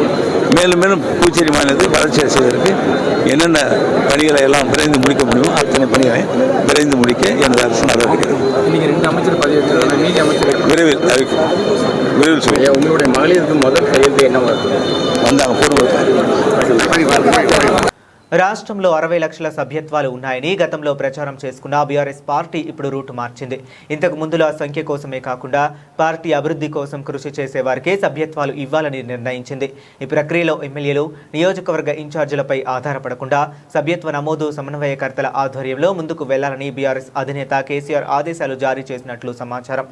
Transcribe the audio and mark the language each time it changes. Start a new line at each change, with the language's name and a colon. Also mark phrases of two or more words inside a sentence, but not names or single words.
Tamil: மேலும் மேலும் புதுச்சேரி மாநிலத்தை வளர்ச்சி செய்வதற்கு என்னென்ன பணிகளை எல்லாம் விரைந்து முடிக்க முடியுமோ அத்தனை பணிகளை விரைந்து முடிக்க எனது அரசு நடவடிக்கை விரைவில் சொல்லுங்கள். உங்களுடைய மகளிருக்கு முதல் கையெழுத்து என்ன வந்தாங்க பூர்வ
Telugu: రాష్ట్రంలో 60 లక్షల సభ్యత్వాలు ఉన్నాయని గతంలో ప్రచారం చేసుకున్న బీఆర్ఎస్ పార్టీ ఇప్పుడు రూటు మార్చింది. ఇంతకు ముందులో ఆ సంఖ్య కోసమే కాకుండా పార్టీ అభివృద్ధి కోసం కృషి చేసే వారికే సభ్యత్వాలు ఇవ్వాలని నిర్ణయించింది. ఈ ప్రక్రియలో ఎమ్మెల్యేలు, నియోజకవర్గ ఇన్ఛార్జీలపై ఆధారపడకుండా సభ్యత్వ నమోదు సమన్వయకర్తల ఆధ్వర్యంలో ముందుకు వెళ్లాలని బీఆర్ఎస్ అధినేత కేసీఆర్ ఆదేశాలు జారీ చేసినట్లు సమాచారం.